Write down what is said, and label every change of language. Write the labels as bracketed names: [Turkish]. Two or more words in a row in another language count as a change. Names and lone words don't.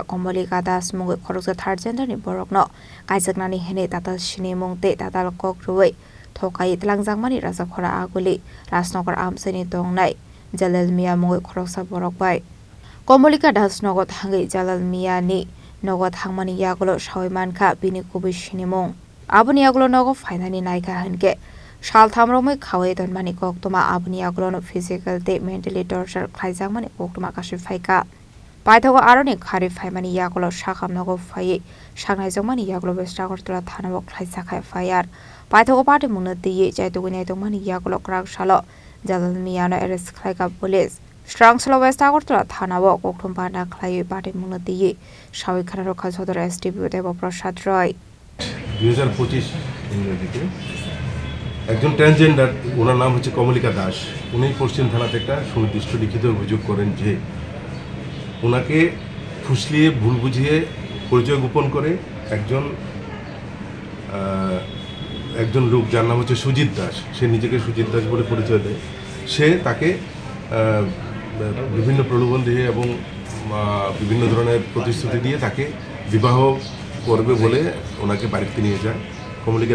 [Kok Borok] Komolika Das Mungu Khoroksa [English] third gender [Kok Borok] ni Borokno Kaisa Nani Hene Tata Chini Mungte Tata Kokruwe Thokai Tlangjangmani Rasa Khora Aguli Rasnokar Amseni Tongnai Jalal Mia Mungu Khoroksa Borokbai Komolika Das Nogot Hangi Jalal Mia ni Nogot Hangmani Yagulo Shaimanka Bini Kubi Shinimong Abuni Yagulo Nogo finally Naika Hanke Shal Tamrome Kawe Don Mani Koktuma Abuni Yagulo no [English] physical day mentally torture [Kok Borok] Khlaizangmani Koktuma Kashifaika Paithago Aroni Kari Faimani Yagulo Shakam Nogo Faye Shaknaizomani Yagulo Agartala Thanani Khlaisakha Fire Paithago Party Munati Jaituguni Yagulo Srangsalo Jalal Miano arrest Khlaikha Police Srangsalo Agartala Thanani Kokthum Panda Khlaiwi Party Munati Shawi Khoroksa Sadar SDPO Deba Prasad Roy [Bangla] 2025 ইংরেজিতে একজন ট্রান্সজেন্ডার ওনার নাম হচ্ছে কমলিকা দাস উনি পশ্চিম থানাতে একটা সুনির্দিষ্ট লিখিত অভিযোগ করেন যে ওনাকে ফুসলিয়ে ভুল বুঝিয়ে পরিচয় গোপন করে একজন লোক যার নাম হচ্ছে সুজিত দাস সে নিজেকে সুজিত দাস বলে পরিচয় দেয় সে তাকে বিভিন্ন প্রলোভন দিয়ে এবং বিভিন্ন ধরনের প্রতিশ্রুতি দিয়ে তাকে বিবাহ করবে বলে ওনাকে বাড়িতে নিয়ে যায় কমলিকা